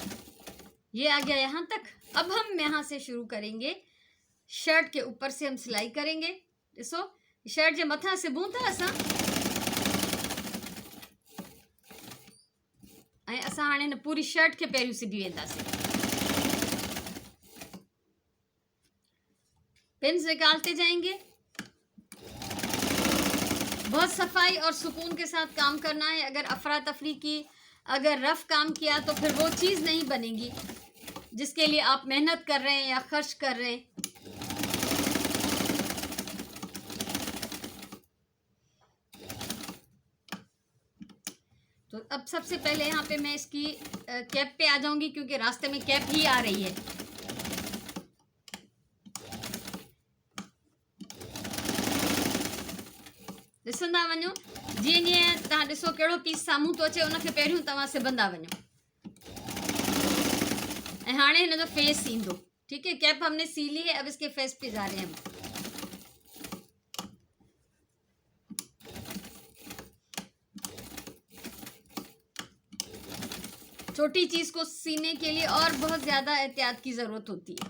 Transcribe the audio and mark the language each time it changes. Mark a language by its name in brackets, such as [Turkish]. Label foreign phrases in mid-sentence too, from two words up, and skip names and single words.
[Hindi] ये आ गया यहाँ तक। अब हम यहाँ से शुरू करेंगे। शर्ट के ऊपर से हम सिलाई करेंगे। [Sindhi] ॾिसो, शर्ट जे मथां सिबूं था असां, ऐं असां हाणे हिन पूरी शर्ट के पहिरियों सिबी वेंदासीं। [Hindi] पिन्स निकालते जाएंगे। बहुत सफाई और सुकून के साथ काम करना है। अगर अफरा तफरी की, अगर रफ काम किया तो फिर वो चीज़ नहीं बनेगी जिसके लिए आप मेहनत कर रहे हैं या खर्च कर रहे हैं। तो अब सबसे पहले यहाँ पे मैं इसकी कैप पे आ जाऊंगी, क्योंकि रास्ते में कैप ही आ रही है। [Sindhi] ॾिसंदा वञो, जीअं जीअं तव्हां ॾिसो कहिड़ो पीस साम्हूं थो अचे उनखे पहिरियों तव्हां सिबंदा वञो, ऐं हाणे हिन जो फेस ईंदो। [Hindi] ठीक है, कैप हमने सी ली है, अब इसके फेस पे जा रहे हैं हम। छोटी चीज़ को सीने के लिए और बहुत ज़्यादा एहतियात की ज़रूरत होती है।